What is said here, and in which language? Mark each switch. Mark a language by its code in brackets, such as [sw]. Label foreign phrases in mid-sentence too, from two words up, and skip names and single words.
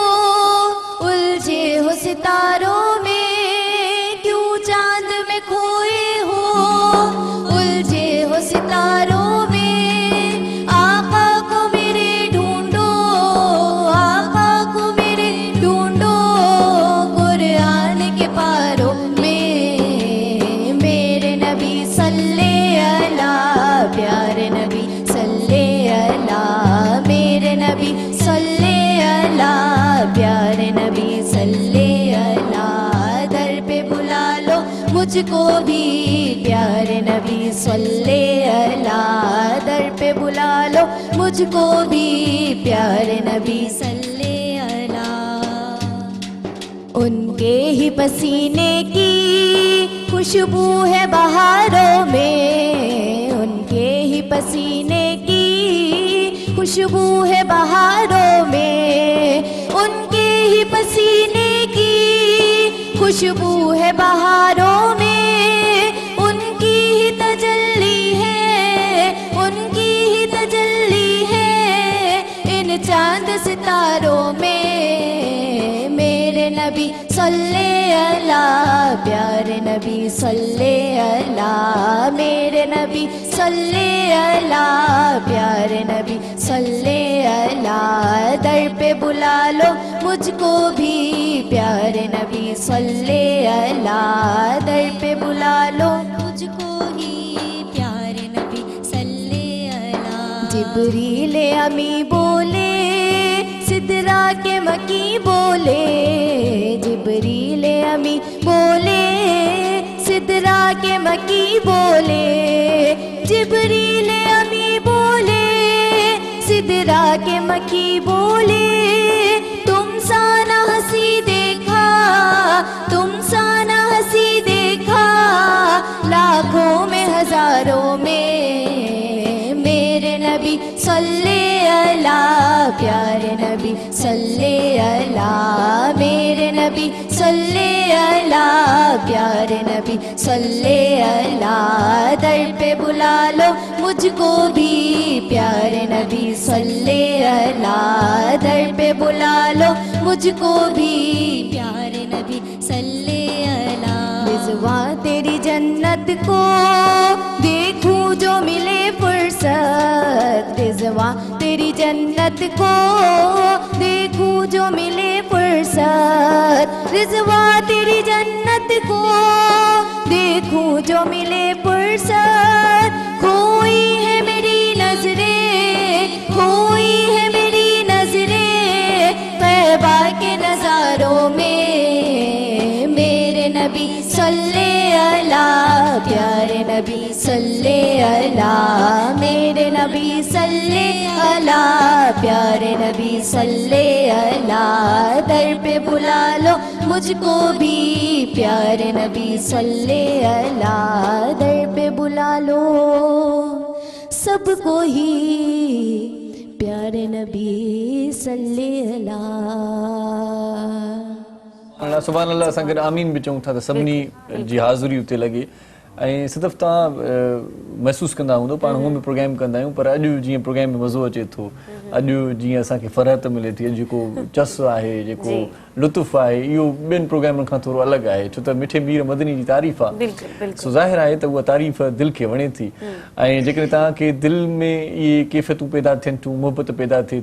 [hi] उलझे हो सितारों में, क्यों चांद में खोए हो, उलझे हो सितारों में, आका को मेरे ढूंढो, आका को मेरे ढूंढो, कुरान के पारों में, मेरे नबी [ar] صلى على, [hi] प्यारे नबी [ar] صلى على, [hi] मेरे नबी [ar] صلى على, [hi] प्यारे नबी [ar] صلى على, [hi] दर पे बुला लो मुझको भी, प्यारे नबी [ar] صلى على, [hi] दर पे बुला लो मुझको भी, प्यारे नबी [ar] صلى على. [hi] उनके ही पसीने की खुशबू है बहारों में, उनके ही पसीने की खुशबू है बहारों में, उनके ही पसीने की खुशबू है बहारों में, उनकी ही तजल्ली है, उनकी ही तजल्ली है इन चांद सितारों में, मेरे नबी [ar] صلى على, [hi] प्यारे नबी [ar] صلى على [hi] मेरे नबी [ar] صلى على [hi] प्यारे नबी [ar] صلى على [hi] दर पे बुला लो मुझको भी प्यारे नबी [ar] صلى على [hi] दर पे बुला लो मुझको ही प्यारे नबी [ar] صلى على [hi] जिब्रील अमी बोले सिदरा के मकी बोले जिब्रील अमी बोले सिदरा के मकी बोले जिब्रील अमी बोले सिदरा के मकी बोले तुम सा ना हंसी देखा तुम सा ना हंसी देखा लाखों में हजारों में मेरे नबी [ar] صلى على [hi] प्यारे नबी [ar] صلى على [hi] मेरे नबी [ar] صلى على [hi] प्यारे नबी [ar] صلى على [hi] दर पे बुला लो मुझको भी प्यारे नबी [ar] صلى على [hi] दर पे बुला लो मुझको भी प्यारे नबी [ar] صلى على [hi] रिज़वा तेरी जन्नत को देखूं जो मिले फुर्सत रिज़वा तेरी जन्नत को देखूं जो मिले फुर्सत रिज़वा तेरी जन्नत को देखूं जो मिले फुर्सत खोई है मेरी नजरें खोई है मेरी नजरें तैबा के नजारों में मेरे नबी [ar] صلى على [hi] प्यारे नबी [ar] صلى على [hi] मेरे नबी [ar] صلى على [hi] प्यारे नबी [ar] صلى على [hi] दर पे बुला लो मुझको भी प्यारे नबी [ar] صلى على [hi] दर पे बुला लो सबको ही प्यारे नबी [ar] صلى على سبحان الله [sd] असां गॾु आमीन बि चऊं था त सभिनी जी हाज़िरी उते लॻे ऐं सिर्फ़ु तव्हां महसूसु कंदा हूंदो पाण हूअं बि प्रोग्राम कंदा आहियूं पर अॼु जीअं प्रोग्राम में मज़ो अचे थो अॼु जीअं असांखे फ़रहत मिले थी जेको चस आहे जेको लुत्फ़ आहे इहो ॿियनि प्रोग्रामनि खां थोरो अलॻि आहे छो त मिठे मीर मदनी जी तारीफ़ आहे सो ज़ाहिर आहे त उहा तारीफ़ दिलि खे वणे थी ऐं जेकॾहिं तव्हांखे दिलि में इहे कैफ़ियतूं पैदा थियनि थियूं मुहबत पैदा थिए